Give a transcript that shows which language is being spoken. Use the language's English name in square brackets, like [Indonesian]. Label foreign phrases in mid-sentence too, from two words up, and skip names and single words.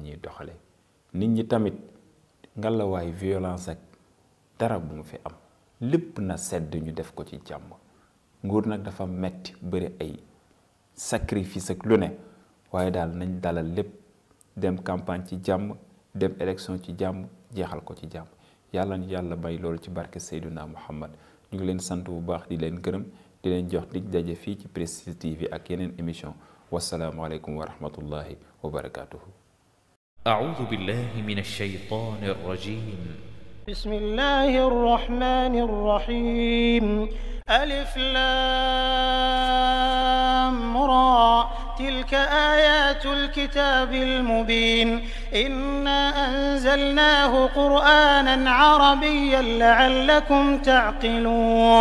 [Wolof] ñuy doxale nit ñi tamit ngalawaay violence ak dara bu mu fi am lépp na sedd ñu def ko ci jàmm nguur nag dafa metti bëri ay sacrifice ak lu ne waaye daal nañ dalal lépp dem campagne ci jàmm dem élection ci jàmm jeexal ko ci jàmm yàlla ñu yàlla bay loolu ci barke Seydina Muhammad ñu ngi leen sant bu baax di leen gërëm di leen jox dig daje fii ci Prestige TV ak yeneen émission [Arabic] والسلام عليكم ورحمة الله وبركاته أعوذ بالله من الشيطان الرجيم بسم الله الرحمن الرحيم ألف لام را تلك آيات الكتاب المبين إنا أنزلناه قرآنا عربيا لعلكم تعقلون